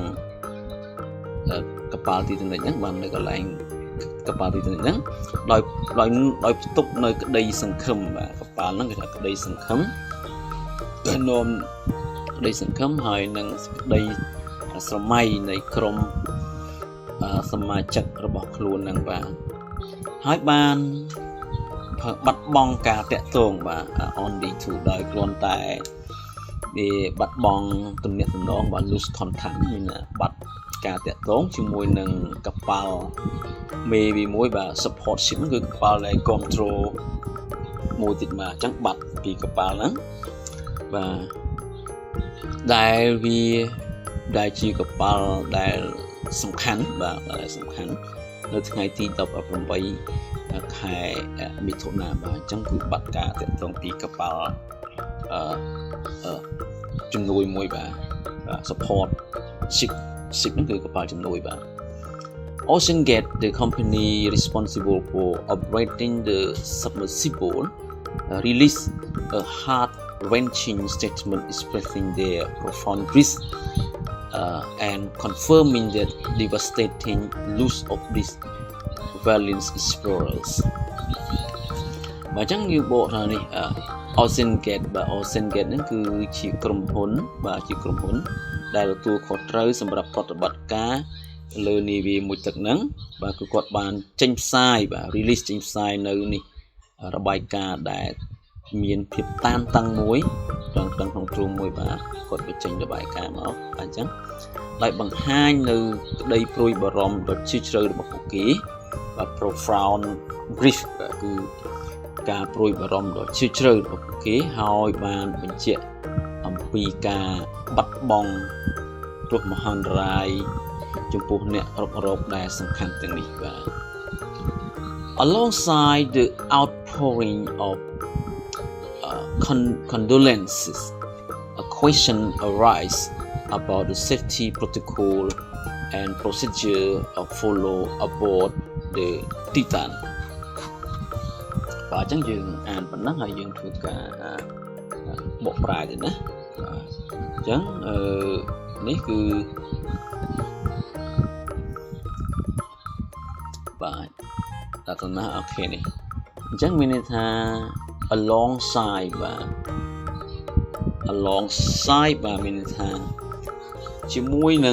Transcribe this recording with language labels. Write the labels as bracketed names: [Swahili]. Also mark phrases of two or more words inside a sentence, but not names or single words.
[Khmer] កប៉ាល់ Titanic ហ្នឹងបាននៅកន្លែងកប៉ាល់ Titanic ហ្នឹងដោយផ្ទុកនៅក្តីសង្ឃឹមបាទកប៉ាល់ហ្នឹងគេថាក្តីសង្ឃឹមដែលនាំ ក្តីសង្ឃឹមហើយនឹងក្តីស្រមៃនៃក្រុមសមាជិករបស់ខ្លួនហ្នឹងបាទ ហើយបានបាត់បង់ការតាក់ទងបាទ [English] only to [Khmer] ដោយគ្រាន់តែវាបាត់បង់ទំនាក់ទំនងបាទ [English] lose contact [Khmer] មានបាត់ការតាក់ទងជាមួយនឹងកប៉ាល់មេវាមួយបាទ [English] support ship [Khmer] គឺកប៉ាល់ដែល control មួយទៀតបាទអញ្ចឹងបាត់ពីកប៉ាល់ហ្នឹងបាទ ដែលជាកប៉ាល់ដែលសំខាន់បាទដែលសំខាន់នៅថ្ងៃទី18ខែមិថុនាបាទអញ្ចឹងគឺបាត់ការតាក់ទងពីកប៉ាល់ជំនួយមួយបាទ [English] support ship [Khmer] ហ្នឹងគឺកប៉ាល់ជំនួយបាទ [English] OceanGate the company responsible for operating the submersible released a heart-wrenching statement expressing their profound grief and confirming the devastating loss of these valiant explorers [Khmer] បើចឹងយើងបកថានេះ OceanGate បាទ OceanGate ហ្នឹងគឺជាក្រុមហ៊ុនបាទជាក្រុមហ៊ុនដែល ទទួលខុសត្រូវសម្រាប់ប្រតិបត្តិការលើនាវាមួយទឹកហ្នឹងបាទគឺគាត់បានចេញផ្សាយបាទ release ចេញផ្សាយនៅ នេះរបាយការណ៍ដែលមានភាពតានតឹងមួយក្នុងទ្រូងមួយបាទគាត់បញ្ចេញរបាយការណ៍មក អញ្ចឹងដោយបង្ហាញនៅក្តីព្រួយបារម្ភដ៏ជ្រាលជ្រៅរបស់ពួកគេបាទ [English] profound grief [Khmer] គឺការព្រួយបារម្ភដ៏ជ្រាលជ្រៅរបស់ពួកគេហើយបានបញ្ជាក់អំពីការបាត់បង់គ្រោះមហន្តរាយចំពោះអ្នករុករកដែលសំខាន់ទាំងនេះបាទ [English] alongside the outpouring of condolences a question arises about the safety protocol and procedure follow aboard the Titan [Khmer] បាទអញ្ចឹងយើងអានប៉ុណ្ណឹងហើយយើងធ្វើការបកប្រែទៅណាបាទអញ្ចឹងនេះគឺ បាទដល់ទៅណាអូខេនេះអញ្ចឹងមានន័យថា alongside បាទ alongside បាទមានន័យថាជាមួយនឹង